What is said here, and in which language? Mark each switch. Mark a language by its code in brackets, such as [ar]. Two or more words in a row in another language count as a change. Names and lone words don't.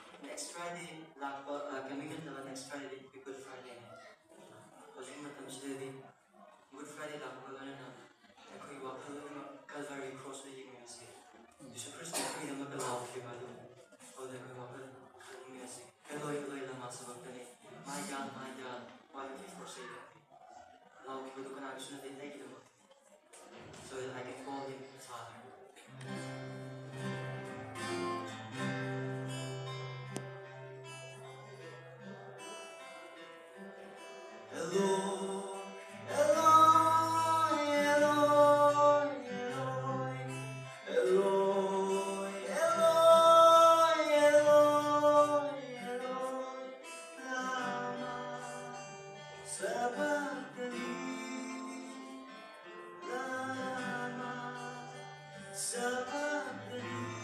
[en] next Friday [mni] lakpa communion naman [en] next Friday Good Friday [mni] hojik matamsidadi Good Friday lakpa ganana akhoi wakhal na Calvary cross na yingasi Jesus Christ akhoi na magalaw kiba do oda akhoi wakhal yingasi kaloi [arc] lama sabagtani [en] my God why have you forsaken me [mni] law kiba do kana bisuna din [en] thank you so that I can call him Father. [arc] Eloi, Eloi, Eloi, Eloi, Eloi, Eloi, Eloi, Eloi, lama sabachthani, lama sabachthani.